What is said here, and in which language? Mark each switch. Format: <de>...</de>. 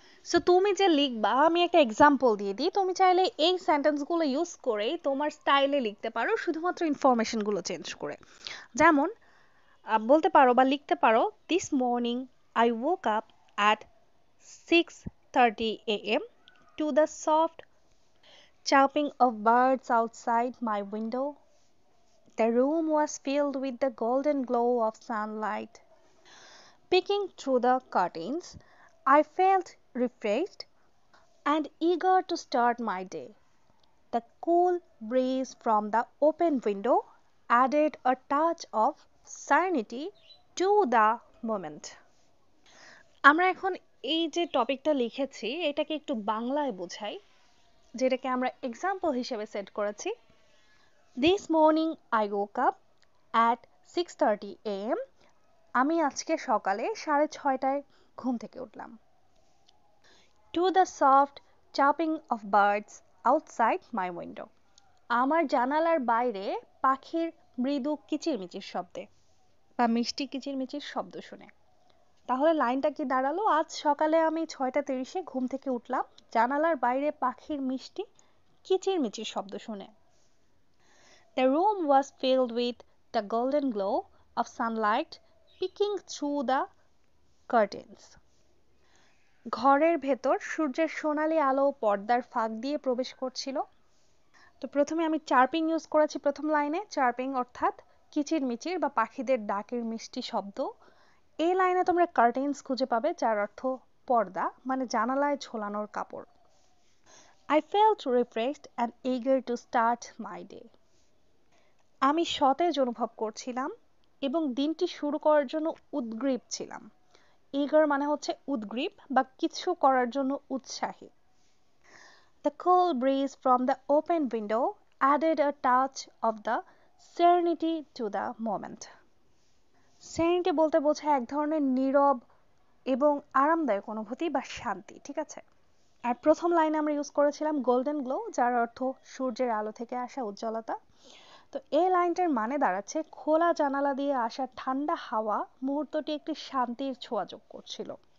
<bn>So তুমি যে লিখবা, আমি একটা এক্সাম্পল দিয়ে দিই, তুমি চাইলে এই সেন্টেন্সগুলো ইউজ করেই তোমার স্টাইলে লিখতে পারো, শুধুমাত্র ইনফরমেশনগুলো চেঞ্জ করে। যেমন বলতে পারো বা লিখতে পারো,</bn> <en>This morning I woke up at 6:30 a.m. to the soft chirping of birds outside my window. The room was filled with the golden glow of sunlight. Peeking through the curtains, I felt refreshed. and eager to start my day. The cool breeze from the open window added a touch of serenity to the moment.</en> <bn>আমরা এখন এই যে টপিকটা লিখেছি এটাকে একটু বাংলায় বোঝাই, যেটাকে আমরা এক্সাম্পল হিসেবে সেট করেছি।</bn> <en>This morning I woke up at 6:30 a.m.</en> <bn>আমি আজকে সকালে 6:30টায় ঘুম থেকে উঠলাম।</bn> <en>To the soft chirping of birds outside my window.</en> <bn>আমার জানালার বাইরে পাখির মৃদু কিচিরমিচির শব্দে বা মিষ্টি কিচিরমিচির শব্দ শুনে। তাহলে লাইনটা কি দাঁড়ালো? আজ সকালে আমি 6:30 ঘুম থেকে উঠলাম জানালার বাইরে পাখির মিষ্টি কিচিরমিচির শব্দ শুনে।</bn> <en>The room was filled with the golden glow of sunlight peeking through the curtains.</en> <bn>ঘরের ভেতর সূর্যের সোনালী আলো পর্দার ফাঁক দিয়ে প্রবেশ করছিল। তো প্রথমে আমি চার্পিং ইউজ করেছি প্রথম লাইনে। চার্পিং অর্থাৎ কিচিরমিচির বা পাখিদের ডাকের মিষ্টি শব্দ। এই লাইনে তোমরা কার্টেন্স খুঁজে পাবে, যার অর্থ পর্দা, মানে জানালায় ঝোলানোর কাপড়।</bn> <en>I felt refreshed and eager to start my day.</en> <bn>আমি সতেজ অনুভব করছিলাম এবং দিনটি শুরু করার জন্য উদ্গ্রীব ছিলাম। eager মানে হচ্ছে উদ্গ্রীব বা কিছু করার জন্য উৎসাহী।</bn> <en>The cool breeze from the open window added a touch of the serenity to the moment.</en> <bn>Serenity বলতে বোঝায় এক ধরনের নীরব এবং আরামদায়ক অনুভূতি বা শান্তি, ঠিক আছে? আর প্রথম লাইনে আমরা ইউজ করেছিলাম গোল্ডেন গ্লো, যার অর্থ সূর্যের আলো থেকে আসা উজ্জ্বলতা। তো এই লাইনটার মানে দাঁড়াচ্ছে খোলা জানালা দিয়ে আসা ঠান্ডা হাওয়া মুহূর্তটি একটি শান্তির ছোঁয়া যোগ করছিল।</bn>